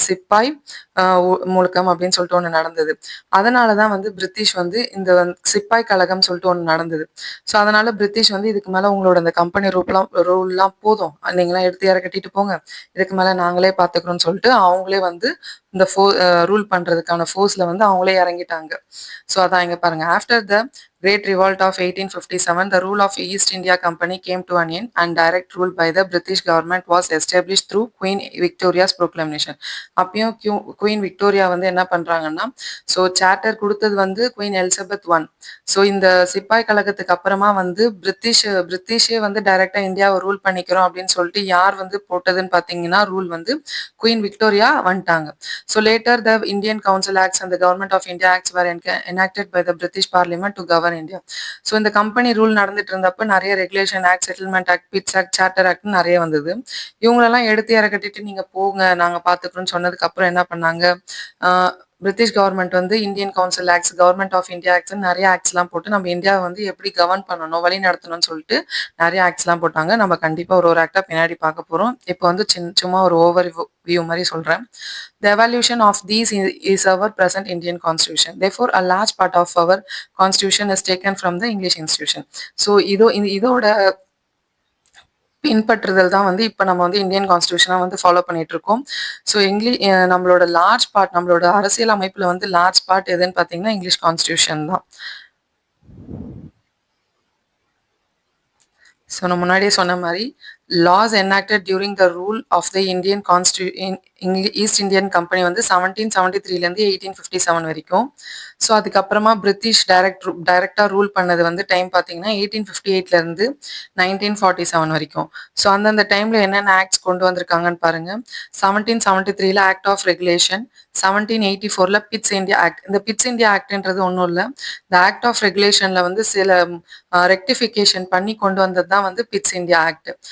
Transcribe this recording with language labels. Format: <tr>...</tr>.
<ta>சிப்பாய் முழக்கம் அப்படின்னு சொல்லிட்டு ஒண்ணு நடந்தது. அதனால தான் வந்து பிரிட்டிஷ் வந்து இந்த சிப்பாய் கழகம்னு சொல்லிட்டு ஒண்ணு நடந்தது. ஸோ அதனால பிரிட்டிஷ் வந்து இதுக்கு மேல உங்களோட அந்த கம்பெனி ரூல்லாம் போதும். நீங்கலாம் எடுத்து யார கட்டிட்டு போங்க. இதுக்கு மேல நாங்களே பார்த்துக்கிறோம்னு சொல்லிட்டு அவங்களே வந்து இந்த ரூல் பண்றதுக்கான ஃபோர்ஸ்ல வந்து அவங்களே இறங்கிட்டாங்க. ஸோ அதான் இங்க பாருங்க.</ta> <en>After the Great Revolt of 1857, the rule of East India Company came to an end and direct rule by the British government was established through Queen Victoria's proclamation.</en> <ta>அப்பயும் குயின் விக்டோரியா வந்து என்ன பண்றாங்கன்னா, so charter குடுத்தது வந்து queen Elizabeth I. So இந்த சிப்பாய் கழகத்துக்கு அப்புறமா வந்து பிரிட்டிஷே வந்து டைரக்ட்டா இந்தியாவ ரூல் பண்ணிக்கிறோம் அப்படின்னு சொல்லிட்டு யார் வந்து போட்டதுன்னு பார்த்தீங்கன்னா, ரூல் வந்து குயின் விக்டோரியா வந்துட்டாங்க.</ta> <en>So later the Indian Council Acts and the Government of India Acts were enacted by the British Parliament to govern India.</en> <ta>So இந்த கம்பெனி ரூல் நடந்துட்டு இருந்தப்ப நிறைய regulation act, settlement act, bits act, charter ஆக்ட்னு நிறைய வந்தது. இவங்களெல்லாம் எடுத்து இற கட்டிட்டு நீங்க போங்க நாங்க பார்த்துக்கிறோம்னு சொன்னதுக்கு அப்புறம் என்ன பண்ணாங்க, பிரிட்டிஷ் கவர்மெண்ட் வந்து Indian council acts, government of India acts நிறைய ஆக்ட்ஸ்லாம் போட்டு நம்ம இந்தியாவை வந்து எப்படி கவர்ன் பண்ணணும், வழி நடத்தணும்னு சொல்லிட்டு நிறைய ஆக்ட்ஸ்லாம் போட்டாங்க. நம்ம கண்டிப்பா ஒரு ஆக்டா பின்னாடி பார்க்க போறோம். இப்போ வந்து சும்மா ஒரு ஓவர் வியூ மாதிரி சொல்றேன்.</ta> <en>The evolution of these is our present Indian constitution. Therefore, a large part of our constitution is taken from the English institution.</en> <ta>So இதோட பின்பற்றுதல் தான் வந்து இப்ப நம்ம வந்து இந்தியன் கான்ஸ்டிடியூஷனா வந்து ஃபாலோ பண்ணிட்டு இருக்கோம். ஸோ நம்மளோட லார்ஜ் பார்ட், நம்மளோட அரசியல் அமைப்புல வந்து லார்ஜ் பார்ட் எதுன்னு பார்த்தீங்கன்னா இங்கிலீஷ் கான்ஸ்டிடியூஷன் தான். ஸோ நான் முன்னாடியே சொன்ன மாதிரி</ta> <en>laws enacted during the rule of the Indian East Indian Company</en> <ta>வந்து 1773லேருந்து 1857 வரைக்கும். ஸோ அதுக்கப்புறமா பிரிட்டிஷ் டைரக்டாக ரூல் பண்ணது வந்து டைம் பார்த்தீங்கன்னா 1858லேருந்து 1947 வரைக்கும். ஸோ அந்தந்த டைமில் என்னென்ன ஆக்ட்ஸ் கொண்டு வந்திருக்காங்கன்னு பாருங்க. 1773ல act of regulation, 1784ல bits India act. இந்த பிட்ஸ் இந்தியா ஆக்ட்ன்றது ஒன்றும் இல்லை, இந்த ஆக்ட் ஆஃப் ரெகுலேஷன்ல வந்து சில ரெக்டிஃபிகேஷன் பண்ணி கொண்டு வந்தது தான் வந்து பிட்ஸ் இந்தியா ஆக்ட்.</ta>